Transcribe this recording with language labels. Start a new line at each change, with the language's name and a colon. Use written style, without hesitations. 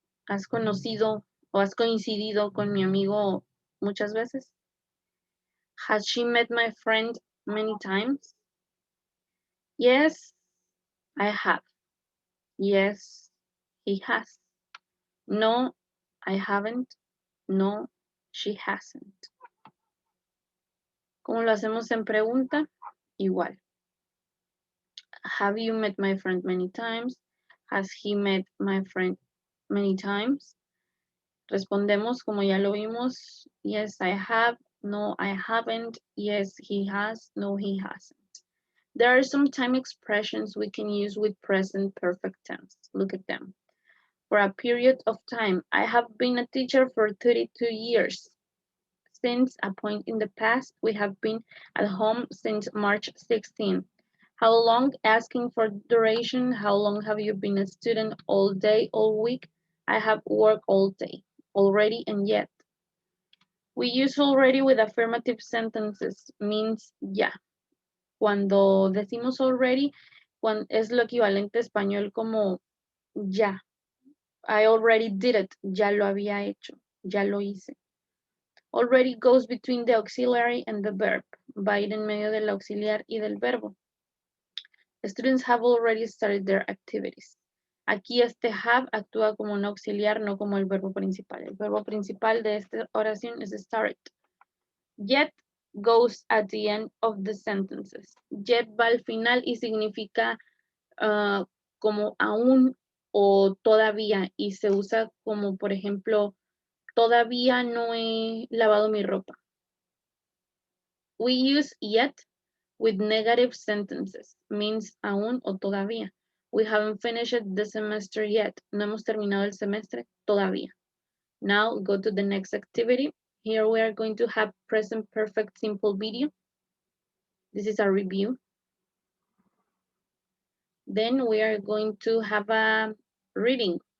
Spanish: ¿Has conocido o has coincidido con mi amigo muchas veces?
English: Has she met my friend many times? Yes, I have. Yes, he has. No, I haven't. No, she hasn't.
Spanish: ¿Cómo lo hacemos en pregunta? Igual.
English: Have you met my friend many times? Has he met my friend many times?
Spanish: Respondemos como ya lo vimos.
English: Yes, I have. No, I haven't. Yes, he has. No, he hasn't. There are some time expressions we can use with present perfect tense. Look at them. For a period of time. I have been a teacher for 32 years. Since a point in the past, we have been at home since March 16. How long? Asking for duration. How long have you been a student? All day, all week? I have worked all day. Already and yet. We use already with affirmative sentences. Means ya.
Spanish: Cuando decimos already, es lo equivalente a español como ya.
English: I already did it.
Spanish: Ya lo había hecho. Ya lo hice.
English: Already goes between the auxiliary and the verb.
Spanish: Va a ir en medio del auxiliar y del verbo.
English: Students have already started their activities.
Spanish: Aquí este have actúa como un auxiliar, no como el verbo principal. El verbo principal de esta oración es started.
English: Yet goes at the end of the sentences.
Spanish: Yet va al final y significa como aún o todavía y se usa como, por ejemplo, todavía no he lavado mi ropa.
English: We use yet with negative sentences, means
Spanish: aún o todavía.
English: We haven't finished the semester yet.
Spanish: No hemos terminado el semestre todavía.
English: Now go to the next activity. Here we are going to have present perfect simple video. This is a review. Then we are going to have a reading.